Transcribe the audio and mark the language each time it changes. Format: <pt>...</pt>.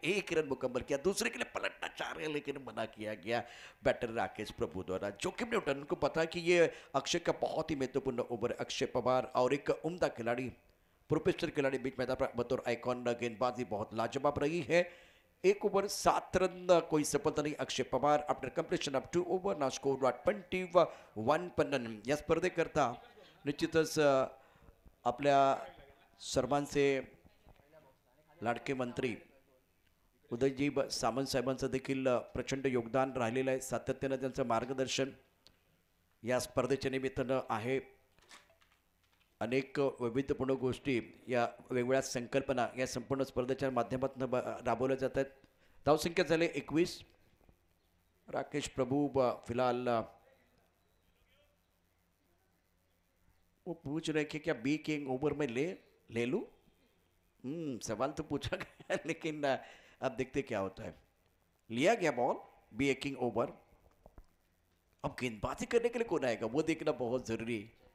<hi>1 run मुकम्मल किया, दूसरे के लिए पलटना चाह रहे हैं लेकिन मना किया गया बैटर राकेश प्रभु द्वारा। जोखिम ने उठाया, उनको पता है कि ये अक्षय का बहुत ही महत्वपूर्ण ओवर। अक्षय पवार और एक उम्दा खिलाड़ी, प्रोफेशनल खिलाड़ी बीच मैदान पर बतौर आइकॉन गेंदबाजी बहुत लाजवाब रही है। 1 ओवर 7 रन, कोई सफलता नहीं।</hi> <en>Akshay Pawar after completion of 2 over now score 21 run.</en> <mr>या स्पर्धेकरता निश्चितच आपल्या सर्वांचे लाडके मंत्री उदयजी सामंत साहेबांचं देखील प्रचंड योगदान राहिलेलं आहे। सातत्यानं त्यांचं मार्गदर्शन या स्पर्धेच्या निमित्तानं आहे। अनेक वैविध्यपूर्ण गोष्टी, या वेगवेगळ्या संकल्पना या संपूर्ण स्पर्धेच्या माध्यमातून राबवल्या जात आहेत। धावसंख्या झाले 21।</mr> <hi>राकेश प्रभु फिलहाल वो पूछ रहे कि क्या बी किंग ओवर में ले लूं। सवाल तो पूछा गया लेकिन अब देखते क्या होता है। लिया गया बॉल, बी किंग ओवर। अब गेंदबाजी करने के लिए कौन आएगा वो देखना बहुत जरूरी है।</hi>